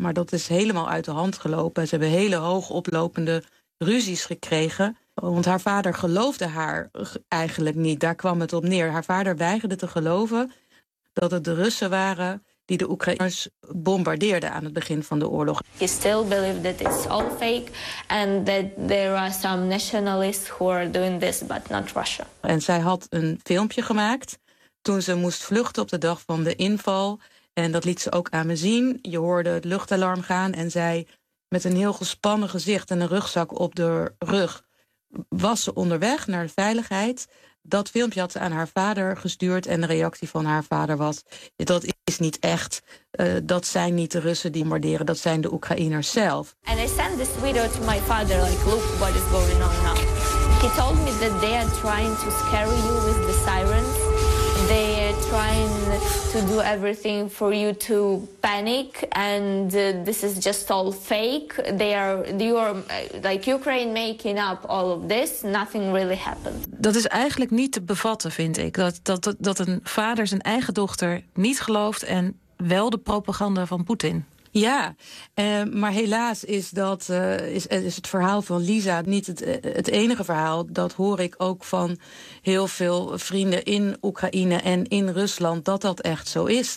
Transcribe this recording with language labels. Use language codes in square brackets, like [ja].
[nl] Maar dat is helemaal uit de hand gelopen. Ze hebben hele hoogoplopende ruzies gekregen. Want haar vader geloofde haar eigenlijk niet. Daar kwam het op neer. Haar vader weigerde te geloven dat het de Russen waren die de Oekraïners bombardeerden aan het begin van de oorlog. [en] He still believes that it's all fake and that there are some nationalists who are doing this, but not Russia. [nl] En zij had een filmpje gemaakt toen ze moest vluchten op de dag van de inval. En dat liet ze ook aan me zien. Je hoorde het luchtalarm gaan en zij met een heel gespannen gezicht en een rugzak op de rug was ze onderweg naar de veiligheid. Dat filmpje had ze aan haar vader gestuurd en de reactie van haar vader was, dat is niet echt. Dat zijn niet de Russen die bombarderen, dat zijn de Oekraïners zelf. [en] And I sent this video to my father, like, look what is going on now. He told me that they are trying to scare you with the sirens. They are trying to do everything for you to panic. And this is just all fake. You're Ukraine making up all of this. Nothing really happened. [nl] Dat is eigenlijk niet te bevatten, vind ik. Dat een vader zijn eigen dochter niet gelooft en wel de propaganda van Poetin. Ja, maar helaas is het verhaal van Lisa niet het enige verhaal. Dat hoor ik ook van heel veel vrienden in Oekraïne en in Rusland, dat echt zo is.